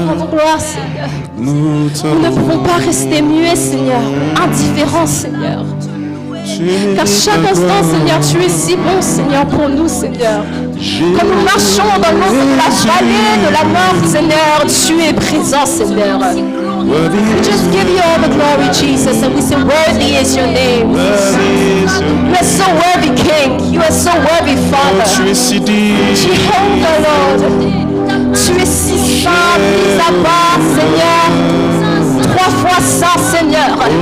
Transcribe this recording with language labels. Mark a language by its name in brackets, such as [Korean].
[French] Gloire, Seigneur. Nous ne pouvons pas rester muets, Seigneur, indifférents, Seigneur. Car chaque instant, Seigneur, tu es si bon, Seigneur, pour nous, Seigneur. Quand nous marchons dans l'ombre de la vallée de la mort, Seigneur, tu es présent, Seigneur. [English] We just give you all the glory, Jesus, and we say, worthy is your name. You are so worthy, King. You are so worthy, Father. Jehovah, Lord. [French] Tu es si saint, mis à part, Seigneur. 3 fois saint, Seigneur.